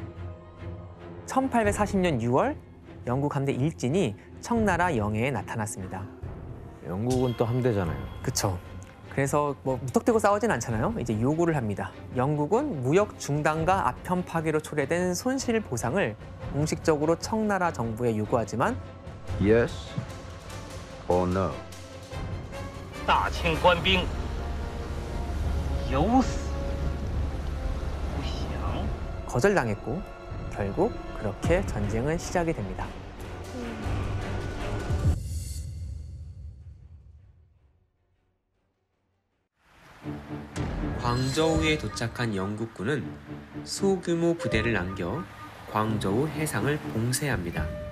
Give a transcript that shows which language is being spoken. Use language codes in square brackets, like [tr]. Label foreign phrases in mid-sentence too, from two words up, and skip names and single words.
[ko] 1840년 6월 영국 함대 일진이 청나라 영해에 나타났습니다. 영국은 또 함대잖아요. 그쵸. 그래서 뭐 무턱대고 싸우진 않잖아요. 이제 요구를 합니다. 영국은 무역 중단과 아편 파괴로 초래된 손실 보상을 공식적으로 청나라 정부에 요구하지만 [en] Yes or no? [zh] 大清官兵有死不降。 [ko] 거절당했고 결국 그렇게 전쟁은 시작이 됩니다. 광저우에 도착한 영국군은 소규모 부대를 남겨 광저우 해상을 봉쇄합니다.